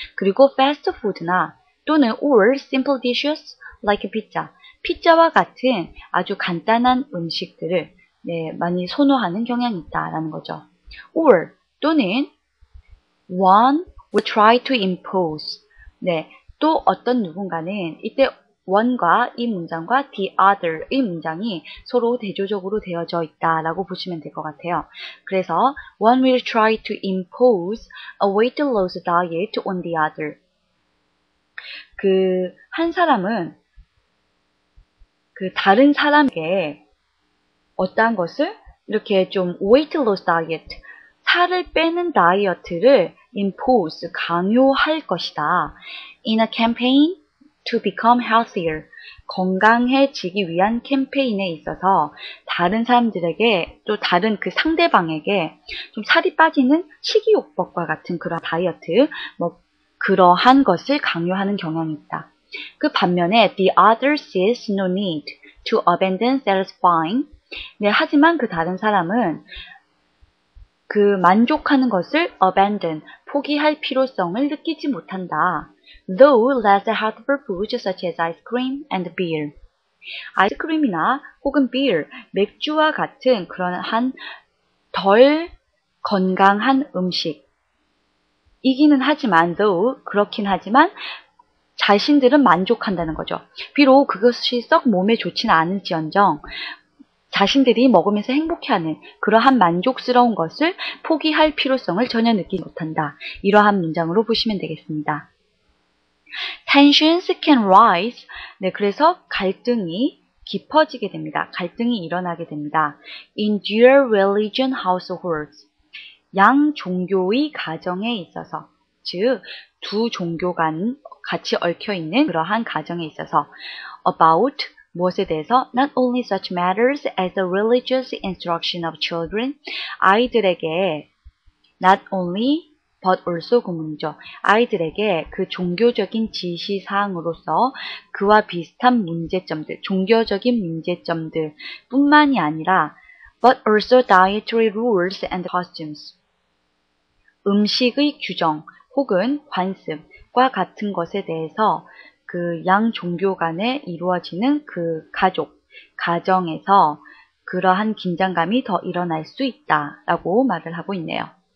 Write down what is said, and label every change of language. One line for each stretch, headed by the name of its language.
Korean: 그리고 fast food나 또는
English: or simple dishes like pizza,
Korean: 피자와 같은 아주 간단한 음식들을 네, 많이 선호하는 경향이 있다라는 거죠. or 또는
English: one will try to impose,
Korean: 네, 또 어떤 누군가는 이때 one과 이 문장과 the other 이 문장이 서로 대조적으로 되어져 있다라고 보시면 될 것 같아요.
English: 그래서 one will try to impose a weight loss diet on the other.
Korean: 그 한 사람은 그 다른 사람에게 어떠한 것을 이렇게 좀 weight loss diet, 살을 빼는 다이어트를 impose, 강요할 것이다.
English: In a campaign to become healthier,
Korean: 건강해지기 위한 캠페인에 있어서 다른 사람들에게 또 다른 그 상대방에게 좀 살이 빠지는 식이요법과 같은 그런 다이어트, 뭐 그러한 것을 강요하는 경향이 있다. 그 반면에
English: the other sees no need to abandon satisfying.
Korean: 네, 하지만 그 다른 사람은 그 만족하는 것을 abandon, 포기할 필요성을 느끼지 못한다.
English: Though less healthful foods such as ice cream and beer.
Korean: 아이스크림이나 혹은 beer, 맥주와 같은 그러한 덜 건강한 음식. 이기는 하지만, though 그렇긴 하지만 자신들은 만족한다는 거죠. 비록 그것이 썩 몸에 좋지는 않을지언정 자신들이 먹으면서 행복해하는 그러한 만족스러운 것을 포기할 필요성을 전혀 느끼지 못한다. 이러한 문장으로 보시면 되겠습니다.
English: Tensions can rise.
Korean: 네, 그래서 갈등이 깊어지게 됩니다. 갈등이 일어나게 됩니다.
English: In dual religion households.
Korean: 양 종교의 가정에 있어서, 즉 두 종교 간 같이 얽혀 있는 그러한 가정에 있어서 about 무엇에 대해서
English: not only such matters as the religious instruction of children.
Korean: 아이들에게 not only but also 구문이죠. 아이들에게 그 종교적인 지시사항으로서 그와 비슷한 문제점들, 종교적인 문제점들 뿐만이 아니라
English: but also dietary rules and customs.
Korean: 음식의 규정 혹은 관습과 같은 것에 대해서 그 양 종교 간에 이루어지는 그 가정에서 그러한 긴장감이 더 일어날 수 있다라고 말을 하고 있네요.